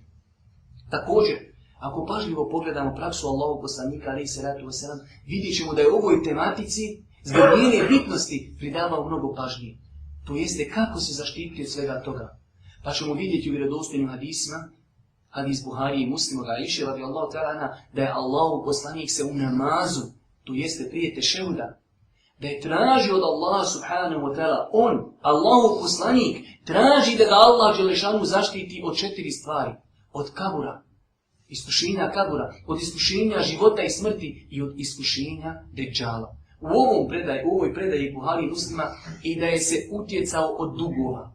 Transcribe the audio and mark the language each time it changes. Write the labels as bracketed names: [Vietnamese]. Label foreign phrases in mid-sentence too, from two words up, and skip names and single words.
[Bosnian] Također, ako pažljivo pogledamo praksu Allahovog poslanika [Arabic] عليه الصلاة والسلام, [Bosnian] vidjet ćemo da je ovoj tematici zbog njene bitnosti pridavao mnogo pažnje. To jeste kako se zaštititi od svega toga. Pa ćemo vidjeti u vjerodostojnim hadisima, hadis Buhari i Muslima ga Aiše [Arabic] رضي الله تعالى عنها, [Bosnian] da je Allahov poslanik se u namazu, to jeste prije tešehuda, da je tražio od Allaha [Arabic] سبحانه وتعالى, [Bosnian] on, Allahov poslanik, traži da ga Allah dželešanu zaštiti od 4 stvari. Od kabura, iskušenja kabura, od iskušenja života i smrti i od iskušenja Dejjala. U ovoj predaji Buhari i Muslima i da je se utjecao od dugova.